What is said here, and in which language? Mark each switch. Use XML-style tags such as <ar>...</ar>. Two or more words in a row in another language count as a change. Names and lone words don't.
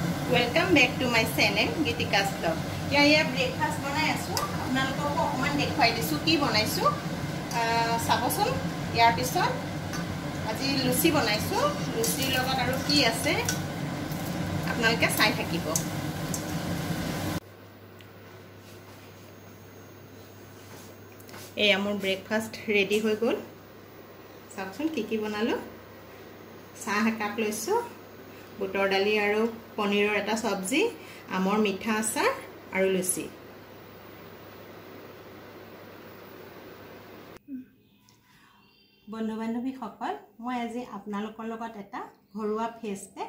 <en>Welcome back to my channel Gitika's Vlog.</en> <as>Here breakfast banai asu. আপোনালোকক অকমান দেখুৱাই দিছোঁ কি বনাইছোঁ। চাবচোন ইয়াৰ পিছত আজি লুচি বনাইছোঁ. লুচিৰ লগত আৰু কি আছে আপোনালোকে চাই থাকিব. এই আমাৰ</as> <en>breakfast ready</en> <as>হৈ গ'ল. চাবচোন কি বনালোঁ। চাহ কাপ লৈছোঁ. বুটৰ দালি আৰু পনীৰৰ এটা সবজি আমৰ মিঠা আচাৰ আৰু লুচি বন্ধু বান্ধৱী সকল মই আজি আপোনালোকৰ লগত এটা ঘৰুৱা</as> <en>face pack</en>